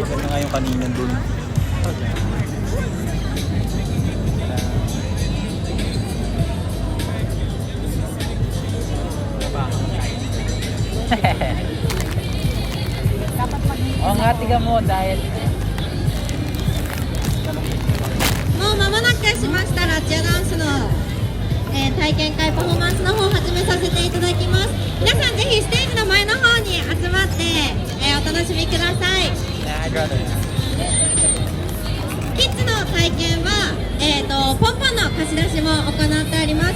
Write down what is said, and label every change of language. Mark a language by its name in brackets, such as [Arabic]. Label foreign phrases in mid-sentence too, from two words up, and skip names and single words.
[Filipino] Maganda nga yung kanina dun. Oo nga, tiga mo dahil [Japanese] もう間もなくしましたらチアダンスの、体験会パフォーマンスの方を始めさせていただきます。皆さんぜひステージの前の方に集まって、お楽しみください。キッズの体験は、ポンポンの貸し出しも行っております。